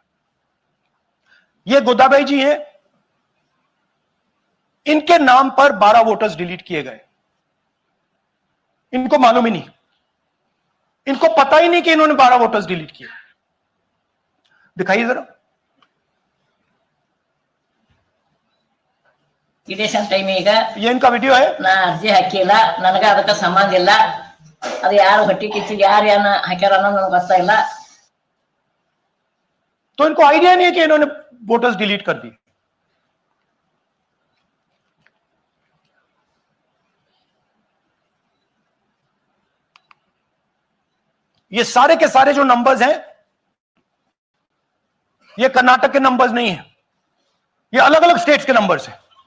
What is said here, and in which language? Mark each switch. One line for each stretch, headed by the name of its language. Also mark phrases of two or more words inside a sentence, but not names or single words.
Hindi: ये गोदाबाई जी हैं, इनके नाम पर 12 वोटर्स डिलीट किए गए। इनको मालूम ही नहीं, इनको पता ही नहीं कि इन्होंने 12 वोटर्स डिलीट किए। दिखाइए जरा।
English: election time ಈಗ
Hindi: ये इनका वीडियो है।
Kannada: ನಾ ಅರ್ಜಿ ಹಾಕಿಲ್ಲ, ನನಗೆ ಅದಕ್ಕೆ ಸಂಬಂಧ ಇಲ್ಲ। ಅದು ಯಾರು ಹೊಟ್ಟಿ ಕಿಚ್ಚಿ ಯಾರು ಏನ ಹಾಕ್ಯಾರ ಅನ್ನೋದು ನನಗೆ ಗೊತ್ತಾಗಿಲ್ಲ।
Hindi: तो इनको आइडिया नहीं है कि इन्होंने वोटर्स डिलीट कर दी। ये सारे के सारे जो नंबर्स हैं, ये कर्नाटक के नंबर्स नहीं है, ये अलग अलग स्टेट्स के नंबर्स हैं।